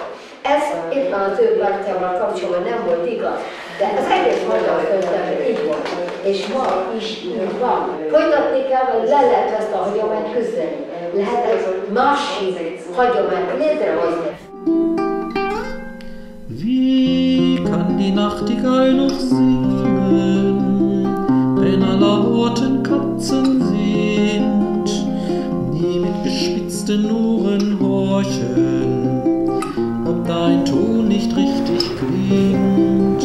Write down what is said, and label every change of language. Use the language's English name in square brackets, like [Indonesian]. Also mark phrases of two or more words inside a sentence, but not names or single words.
[Hungarian] Ez éppen az ő pártjával kapcsolatban nem volt igaz, de az egész magyar földön így volt. És ma is így van. Folytatni kell, hogy le lehet ezt a hagyományt küzdeni. Lehet egy másik hagyományt létrehozni. [German] die Nachtigall noch singen, wenn aller Orten Katzen sind, die mit gespitzten Ohren horchen, ob dein Ton nicht richtig klingt.